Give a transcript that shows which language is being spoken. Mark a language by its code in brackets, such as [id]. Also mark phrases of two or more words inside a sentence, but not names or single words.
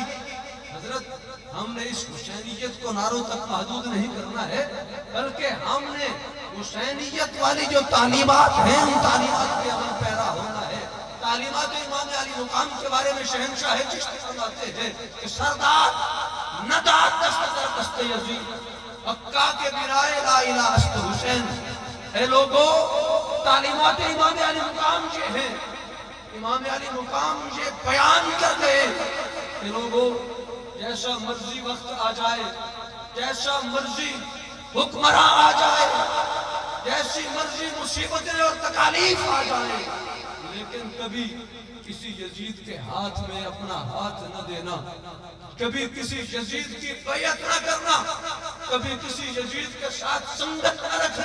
[ur] حضرت ہم نے اس حسینیت کو نعروں تک محدود نہیں کرنا ہے، بلکہ ہم نے حسینیت والی جو تعلیمات ہیں ان تعلیمات کے عمل پیرا ہونا ہے۔ تعلیمات امام علی مقام کے بارے میں شہنشاہ چشتی فرماتے ہیں کہ [fa] سردار نداد دست در دست یزید حقا کے برائے لا الہ است حسین۔ [ur] اے لوگو تعلیمات امام علی مقام یہ ہیں، امام علی مقام یہ بیان کر گئے کہ لوگو جیسا مرضی وقت آ جائے، جیسا مرضی حکمراں آ جائے، جیسی مرضی مصیبتیں اور تکالیف آ جائے، لیکن کبھی کسی یزید کے ہاتھ میں اپنا ہاتھ نہ دینا، کبھی کسی یزید کی بیعت نہ کرنا، کبھی کسی یزید کے ساتھ سنگت نہ رکھنا۔